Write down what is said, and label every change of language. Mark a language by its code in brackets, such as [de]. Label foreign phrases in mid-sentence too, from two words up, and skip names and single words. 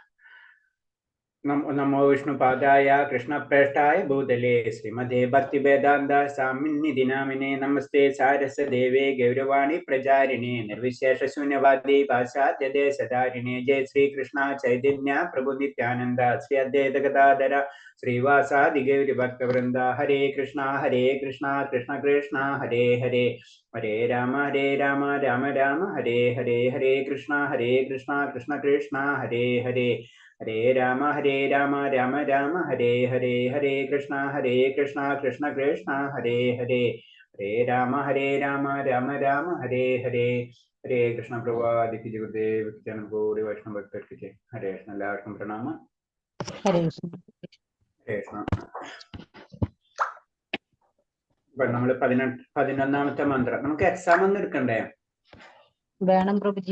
[sa] നമോ വിഷ്ണുപാദായ കൃഷ്ണപ്രേഷ്ഠായ ഭൂതലേ ശ്രീമതേ ഭക്തിവേദാന്ത സ്വാമിന്നിധി നാമിനേ നമസ്തേ സാരസ്വദേവേ ഗൗരവാണി പ്രചാരിണേ നിർവിശേഷ ശൂന്യവാദി പാശ്ചാത്യദേശധാരിണേ ജയ ശ്രീകൃഷ്ണ ചൈതന്യ പ്രഭു നിത്യാനന്ദ ശ്രീ അദ്വൈത ഗദാധര ശ്രീവാസാദി ഗൗരി ഭക്തവൃന്ദ. ഹരേ കൃഷ്ണ കൃഷ്ണ കൃഷ്ണ ഹരേ ഹരേ ഹരേ രാമ രാമ രാമ ഹരേ ഹരേ ഹരേ കൃഷ്ണ കൃഷ്ണ കൃഷ്ണ ഹരേ ഹരേ ഹരേ രാമ രാമ രാമ ഹരേ ഹരേ ഹരേ കൃഷ്ണ കൃഷ്ണ കൃഷ്ണ ഹരേ ഹരേ ഹരേ രാമ രാമ രാമ ഹരേ ഹരേ ഹരേ കൃഷ്ണ. [ml] പ്രഭാതി ഗുരുദേവ് ജനകോടി വൈഷ്ണവ ഭക്തർക്ക് [sa] ഹരേ കൃഷ്ണ. [ml] എല്ലാവർക്കും പ്രണാമം. [sa] ഹരേ കൃഷ്ണ. ഹരേ കൃഷ്ണ. [ml] ഇപ്പൊ നമ്മള് 11ാമത്തെ മന്ത്രം. നമുക്ക് എക്സാം ഒന്നും എടുക്കണ്ടേ? വേണം പ്രഭുജി.